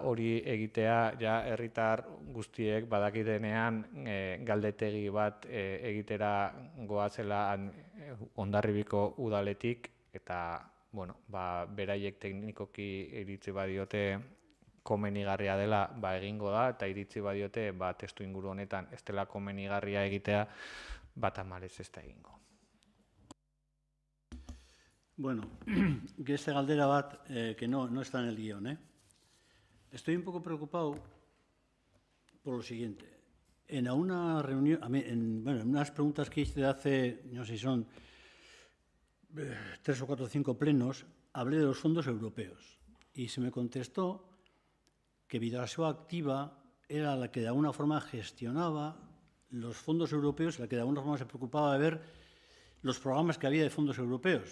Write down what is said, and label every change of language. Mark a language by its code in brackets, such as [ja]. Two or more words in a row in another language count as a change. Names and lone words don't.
[eu] hori egitea, herritar guztiek badakitenean galdetegi bat egitera goazela Hondarribiko udaletik, eta beraiek teknikoki iritzi badiote komenigarria dela egingo da, eta iritzi badiote testu inguru honetan ez dela komenigarria egitea, tamalez ez da egingo. [es] Bueno, que esta [eu] galdera bat, [es] que no está en el guión, Estoy un poco preocupado por lo siguiente. En una reunión, en unas preguntas que hice hace, no sé si son 3 o 4 o 5 plenos, hablé de los fondos europeos y se me contestó que Vidasoa Activa era la que de alguna forma gestionaba los fondos europeos, la que de alguna forma se preocupaba de ver los programas que había de fondos europeos.